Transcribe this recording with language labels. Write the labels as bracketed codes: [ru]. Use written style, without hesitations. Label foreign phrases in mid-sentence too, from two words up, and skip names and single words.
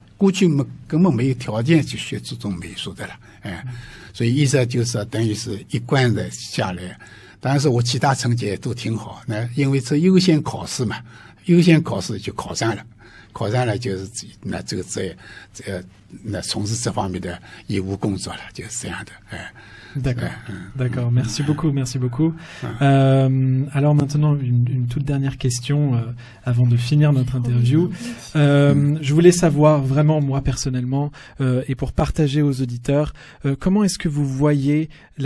[zh] 过去根本没有条件去学这种美术的了，所以一直就是等于是一贯的下来。当然是我其他成绩都挺好，那因为这优先考试嘛，优先考试就考上了就是那从事这方面的义务工作了，就是这样的。 [fr] D'accord. Merci beaucoup. Alors maintenant, une toute dernière question avant de finir notre interview. Je voulais savoir vraiment, moi personnellement, et pour partager aux auditeurs, comment est-ce que vous voyez la